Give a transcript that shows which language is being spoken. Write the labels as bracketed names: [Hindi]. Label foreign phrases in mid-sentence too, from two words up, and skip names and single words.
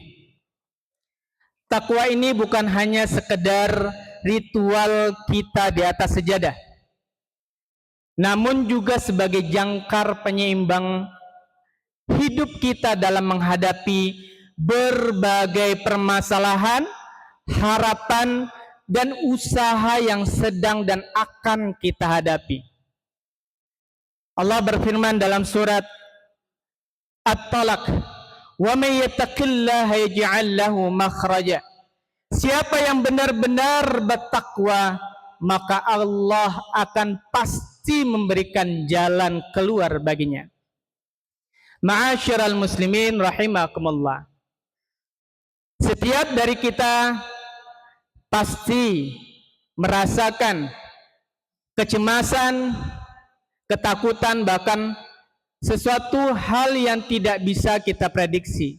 [Indonesian] Takwa ini bukan hanya sekedar ritual kita di atas sejadah, namun juga sebagai jangkar penyeimbang hidup kita dalam menghadapi berbagai permasalahan, harapan, dan usaha yang sedang dan akan kita hadapi. Allah berfirman dalam surat At-Talaq, [Arabic] "ومن يتق الله يجعل له مخرجا." [Indonesian] Siapa yang benar-benar bertakwa, maka Allah akan pasti memberikan jalan keluar baginya. [Arabic] معاشر المسلمين رحمكم الله. [Indonesian] Setiap dari kita pasti merasakan kecemasan, ketakutan, bahkan sesuatu hal yang tidak bisa kita prediksi.